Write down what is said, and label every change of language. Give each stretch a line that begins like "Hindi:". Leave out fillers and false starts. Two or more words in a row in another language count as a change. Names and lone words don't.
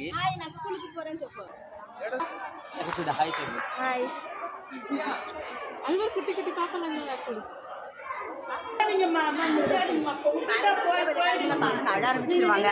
Telugu: నా స్కూల్కి పోరని చెప్పు. అక్కడ చూడ హాయ్ చెప్పు. హాయ్.
Tamil: அது குட்டி குட்டி பாப்பலாங்க ஆக்சுவலி. பசங்க அழ ஆரம்பிச்சிருவாங்க.